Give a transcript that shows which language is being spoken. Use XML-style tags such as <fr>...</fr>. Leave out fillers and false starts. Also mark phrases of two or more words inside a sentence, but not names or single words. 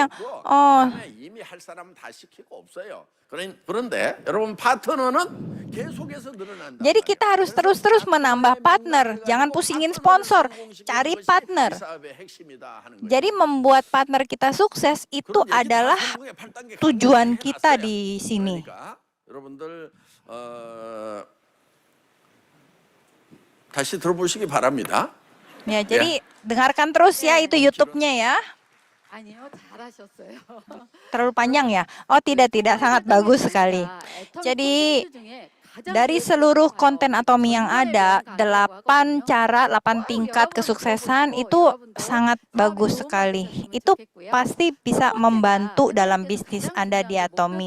<id>Oh, jadi kita harus terus-terus menambah partner. Jangan pusingin sponsor, cari partner. Jadi membuat partner kita sukses itu adalah tujuan kita di sini.</id> <ko>여러분들 다시 들어보시기 바랍니다.</ko> <id>Ya, jadi dengarkan terus ya itu YouTube-nya ya.</id> <ko>아니요, 잘하셨어요.</ko> <id>Terlalu panjang ya? Oh tidak, sangat bagus sekali. Jadi dari seluruh konten Atomi yang ada, 8 tingkat kesuksesan itu sangat bagus sekali. Itu pasti bisa membantu dalam bisnis Anda di Atomi.</id>